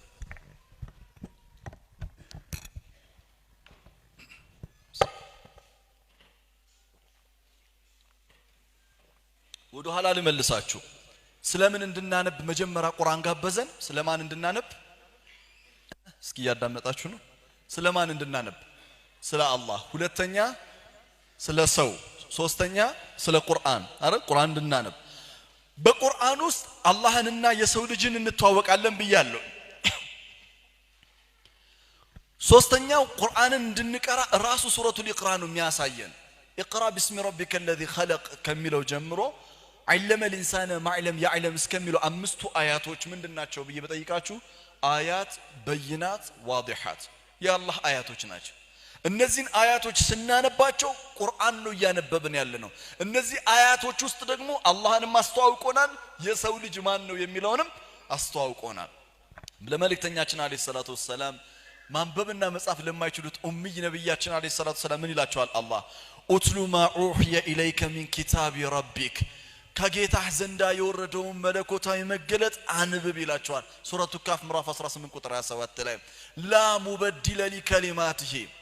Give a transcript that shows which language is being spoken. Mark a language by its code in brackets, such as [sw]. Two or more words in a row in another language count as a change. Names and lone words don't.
[am] ወደ ኋላ ልመልሳችሁ ስለምን እንድናነብ መጀመሪያ ቁርአን ጋበዘን ስለማን እንድናነብ እስኪ ያዳመጣችሁ ነው ስለማን እንድናነብ ስለ አላህ ሁለተኛ ስለ ሰው ሶስተኛ ስለ ቁርአን አረ ቁርአን እንድናነብ በቁርአን ውስጥ አላህንና የሰው ልጅን እንተዋወቃለን ብያለሁ ሶስተኛው ቁርአንን እንድንቀራ ራሱ ሱረቱል ኢቅራ ነው የሚያሳየን [ar] اقرا باسم ربك الذي خلق [am] ከሚለው ጀምሮ [ar] علم الانسان ما لم يعلم [am] እስከሚለው አምስቱ አያቶች ምንድናቸው ብዬ በጠይቃችሁ [ar] آيات بينات واضحات [am] የአላህ አያቶች ናቸው እነዚህን አያቶች ስናነባቸው ቁርአን ነው ያነበብን ያለ ነው እነዚህ አያቶች ውስጥ ደግሞ አላህንም አስተዋውቆናል የሰው ልጅ ማን ነው የሚለውንም አስተዋውቆናል ለመልእክተኛችን [ar] عليه الصلاة والسلام [am] ማንበብና መጻፍ ለማይችሉት ኡምይ ነብያችን [ar] عليه الصلاة والسلام [am] ምን ይላቸዋል አላህ [ar] اتل ما أوحي إليك من كتاب ربك [am] ከጌታህ ዘንዳ የወረደው መለኮታዊ መገለጥ አንብብ ይላቸዋል ሱረቱ ካፍ ምዕራፍ 18 ቁጥር 27 ላይ [ar] لا مبدل لكلماته